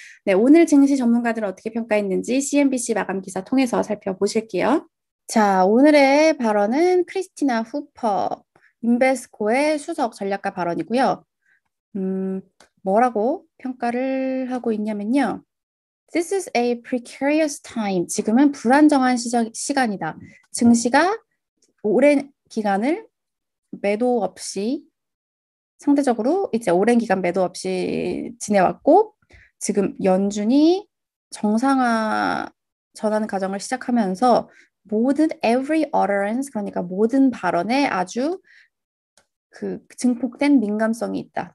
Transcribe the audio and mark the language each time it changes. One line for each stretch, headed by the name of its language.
Korean: 네, 오늘 증시 전문가들은 어떻게 평가했는지 CNBC 마감 기사 통해서 살펴보실게요. 자, 오늘의 발언은 크리스티나 후퍼, 인베스코의 수석 전략가 발언이고요. 뭐라고 평가를 하고 있냐면요.
English: This is a precarious time.
Korean: 지금은 불안정한 시간이다. 증시가 오랜 기간을 매도 없이 상대적으로 이제 오랜 기간 매도 없이 지내왔고 지금 연준이 정상화 전환 과정을 시작하면서 모든
English: every utterance
Korean: 그러니까 모든 발언에 아주 그 증폭된 민감성이 있다.